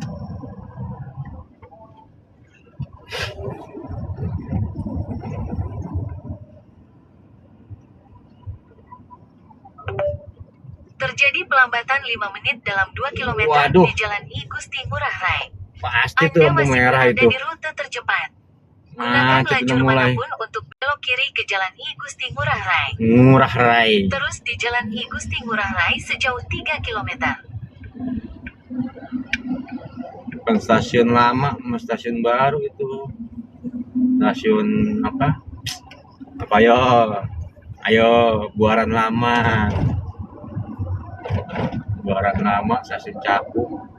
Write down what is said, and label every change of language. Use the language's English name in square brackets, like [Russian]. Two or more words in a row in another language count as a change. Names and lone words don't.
[Indonesian] Terjadi pelambatan 5 menit dalam 2 km Waduh. di Jalan I Gusti Ngurah Rai. Pasti tuh Anda lampu masih merah berada itu. di rute tercepat. Gunakan Macet lajur udah mulai. manapun untuk belok kiri ke Jalan I Gusti Ngurah Rai. Ngurah Rai. Terus di Jalan I Gusti Ngurah Rai sejauh 3 km. Depan stasiun lama sama stasiun baru itu. Stasiun apa? Apa yo? Ayo, Buaran Lama. Buaran Lama, stasiun Cakung.